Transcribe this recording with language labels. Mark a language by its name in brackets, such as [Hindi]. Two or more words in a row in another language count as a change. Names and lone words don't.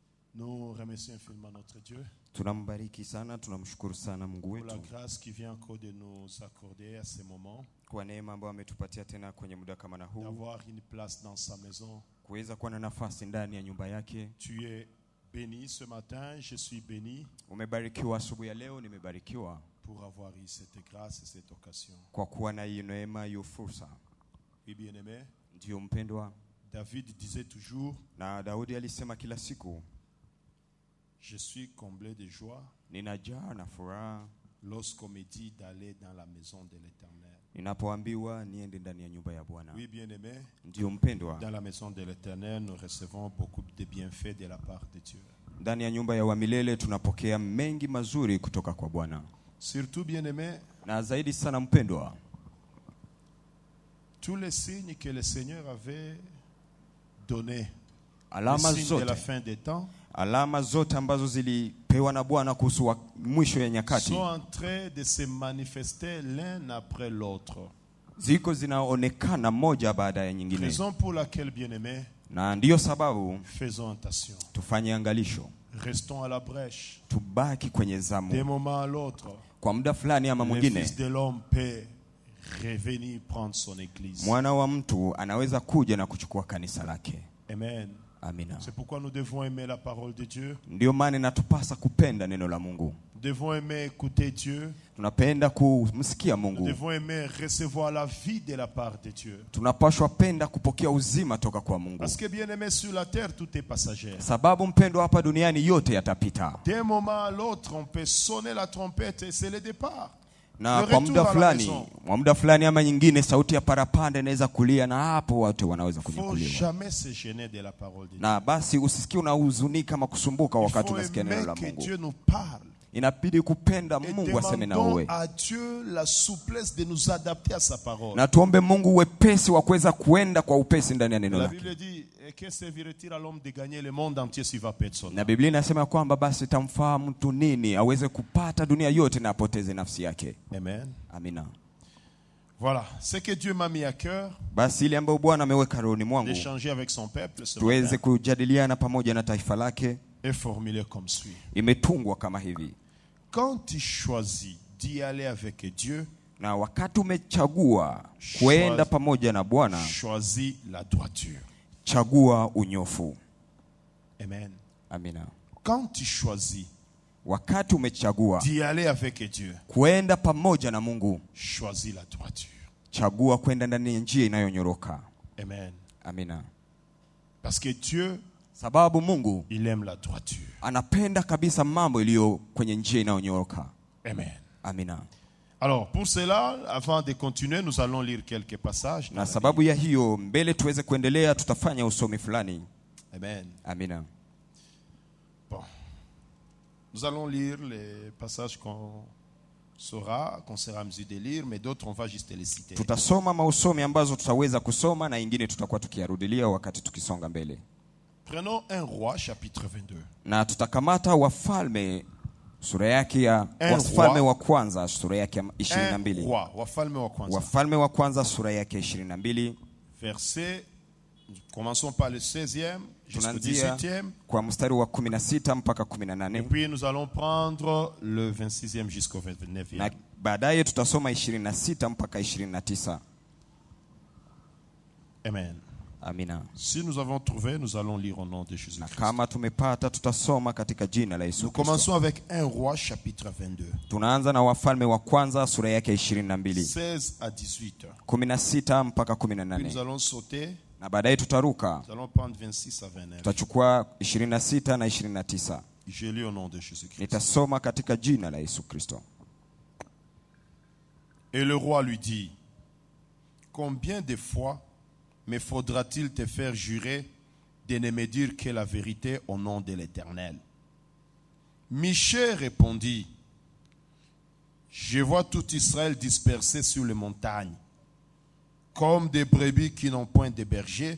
[French] Nous remercions infiniment notre Dieu [Swahili] Tunambariki sana, tunamshukuru sana Mungu [French] pour la [Swahili] wetu [French] grâce qui vient encore de nous accorder à ce moment, [Swahili] kwa neema ambayo ametupatia tena kwenye muda kama na huu [French] d'avoir une place dans sa maison. [Swahili] kuweza kuwa na nafasi ndani ya nyumba yake. [French] Tu es béni ce matin, je suis béni [Swahili] Umebarikiwa asubuhi ya leo, nimebarikiwa [French] pour avoir eu cette grâce et cette occasion. [Swahili] kwa kuwa na hiyo neema, hiyo fursa. [French] Oui, bien-aimé, [Swahili] Ndio mpendwa, [French] David disait toujours, [Swahili] na Daudi alisema kila siku, [French] je suis comblé de joie [Swahili] ninajaa na furaha [French] lorsqu'on me dit d'aller dans la maison de l'Éternel. [Swahili] ninapoambiwa niende ndani ya nyumba ya Bwana. [French] Oui, bien-aimé, [Swahili] Ndio mpendwa, [French] dans la maison de l'Éternel, nous recevons beaucoup de bienfaits de la part de Dieu. [Swahili] ndani ya nyumba ya wamilele tunapokea mengi mazuri kutoka kwa Bwana. [French] Surtout, bien-aimé, [Swahili] Na zaidi sana mpendwa, [French] tous les signes que le Seigneur avait donnés, les [Swahili] alama [French] signes de la [Swahili] zote [French] fin des temps, [Swahili] alama zote ambazo zilipewa na Bwana kuhusu mwisho ya nyakati [French] sont en train de se manifester l'un après l'autre. [Swahili] ziko zinaonekana moja baada ya nyingine, [French] Raison pour laquelle, bien-aimés, [Swahili] na ndiyo sababu [French] faisons attention. [Swahili] tufanye angalisho, [French] Restons à la brèche. [Swahili] tubaki kwenye [French] D'un [Swahili] zamu. [French] moment à l'autre, [Swahili] Kwa muda fulani ama [French] le [Swahili] mwingine, [French] Fils de l'homme peut revenir prendre son église. [Swahili] mwana wa mtu anaweza kuja na kuchukua kanisa lake. [French] Amen. [Swahili] Amina. [French] C'est pourquoi nous devons aimer la parole de Dieu. [Swahili] Ndiyo maana inatupasa kupenda neno la Mungu. [French] Nous devons aimer écouter Dieu. [Swahili] Tunapenda kumsikia [French] Nous [Swahili] Mungu. [French] devons aimer recevoir la vie de la part de Dieu. [Swahili] Tunapaswa penda kupokea uzima toka kwa Mungu. [French] Parce que bien aimé, sur la terre, tout est passager. [Swahili] Sababu mpendo, hapa duniani yote yatapita. [French] D'un moment à l'autre, on peut sonner la trompette et c'est le départ. [Swahili] Na [French] Le [Swahili] kwa [French] retour [Swahili] muda [French] à la [Swahili] fulani, [French] maison. [Swahili] kwa muda fulani ama nyingine, sauti ya parapanda inaweza kulia, na hapo watu wanaweza [French] Il ne faut [Swahili] kunyakuliwa. [French] jamais se gêner de la parole de Dieu. [Swahili] Na basi usisikie unahuzunika ama kusumbuka [French] Il [Swahili] wakati [French] faut [Swahili] unasikia neno [French] aimer [Swahili] la [French] que [Swahili] Mungu. [French] Dieu nous parle. [Swahili] Inabidi kupenda [French] Et [Swahili] Mungu aseme na [French] demandons [Swahili] wewe, [French] à Dieu la souplesse de nous adapter à sa parole. [Swahili] na tuombe Mungu wepesi wa kuweza kuenda kwa upesi ndani ya neno [French] La [Swahili] lake. [French] Bible dit, que servirait-il à l'homme de gagner le monde entier s'il va perdre son [Swahili] Na [French] âme? [Swahili] Biblia inasema kwamba basi tamfaa mtu nini aweze kupata dunia yote na apoteze nafsi yake. [French] Amen. [Swahili] Amina. [French] Voilà, ce que Dieu m'a mis à cœur, [Swahili] Basi ile ambayo Bwana ameweka rohoni mwangu, [French] d'échanger avec son peuple ce [Swahili] tuweze [French] matin, [Swahili] kujadiliana pamoja na taifa lake, [French] est formulé comme suit. [Swahili] imetungwa kama hivi: [French] Quand tu choisis d'y aller avec Dieu, [Swahili] na wakati umechagua kwenda pamoja na Bwana, [French] choisis la droiture. [Swahili] chagua unyofu. [French] Amen. [Swahili] Amina. [French] Quand tu choisis [Swahili] Wakati umechagua [French] d'y aller avec Dieu, [Swahili] kwenda pamoja na Mungu, [French] choisis la droiture. [Swahili] chagua kwenda ndani ya njia inayonyoroka. [French] Amen. [Swahili] Amina. [French] Parce que Dieu, [Swahili] Sababu Mungu [French] il aime la droiture. [Swahili] anapenda kabisa mambo iliyo kwenye njia inayonyoroka. [French] Amen. [Swahili] Amina. [French] Alors, pour cela, avant de continuer, nous allons lire quelques passages. dans [Swahili] Na [French] la [Swahili] sababu ya hiyo, mbele tuweze kuendelea, tutafanya usomi fulani. [French] Bible. Amen. [Swahili] Amina. [French] Bon. Nous allons lire les passages qu'on sera à mesure de lire, mais d'autres, on va juste les citer. [Swahili] Tutasoma mausomi ambazo tutaweza kusoma na ingine tutakuwa tukiyarudilia wakati tukisonga mbele. [French] Prenons 1 Roi, chapitre 22. [Swahili] Na tutakamata Wafalme sura yake ya Wafalme wa kwanza sura yake ya 22. [French] 1 Roi, [Swahili] Wafalme wa kwanza. Wafalme wa kwanza sura yake 22. [French] Verset, commençons par le 16e jusqu'au [Swahili] Tunaanzia [French] 18e. [Swahili] kwa mstari wa 16 mpaka [French] Et [Swahili] 18. [French] puis nous allons prendre le 26e jusqu'au [Swahili] Na [French] 29e. [Swahili] baadaye tutasoma 26 mpaka 29. [French] Amen. [Swahili] Amina. [French] Si nous avons trouvé, nous allons lire au nom de [Swahili] Na [French] Jésus-Christ. [Swahili] kama tumepata tutasoma katika jina la Yesu [French] Nous [Swahili] Kristo. [French] commençons avec 1 Roi, chapitre 22. [Swahili] Tunaanza na Wafalme wa kwanza sura yake 22. [French] 16 à 18. [Swahili] 16 mpaka [French] Puis nous [Swahili] 18. [French] allons sauter. [Swahili] Na baadaye tutaruka, [French] Nous allons prendre 26 à 29. [Swahili] tutachukua 26 na 29. [French] Je lis au nom de Jésus-Christ. [Swahili] Nitasoma katika jina la Yesu Kristo. [French] Et le roi lui dit, combien de fois me faudra-t-il te faire jurer de ne me dire que la vérité au nom de l'Éternel? Michée répondit, je vois tout Israël dispersé sur les montagnes, comme des brebis qui n'ont point de berger.